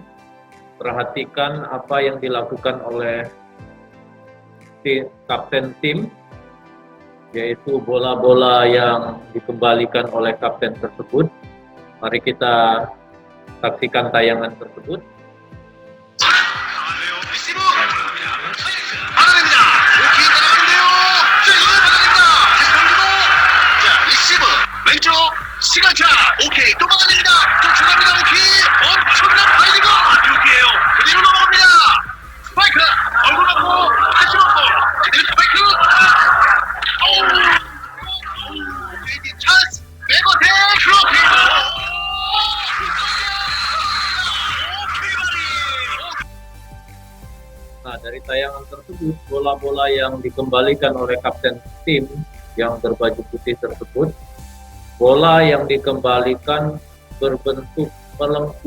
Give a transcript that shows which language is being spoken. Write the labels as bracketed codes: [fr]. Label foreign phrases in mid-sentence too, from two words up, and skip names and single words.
[id] Perhatikan apa yang dilakukan oleh kapten tim, yaitu bola-bola yang dikembalikan oleh kapten tersebut. Mari kita saksikan tayangan tersebut. [ko] 시간차 오케이 또 막아냅니다. 쫓아갑니다. 오케이 엄청난 파이팅을 여기에요. 그대로 넘어갑니다. 스파이크 얼굴 맞고 다시 맞고 그대로 스파이크 레이디 찬스 백어택 그렇게 [id] Nah, dari tayangan tersebut, bola-bola yang dikembalikan oleh kapten tim yang berbaju putih tersebut, bola yang dikembalikan berbentuk melengkung.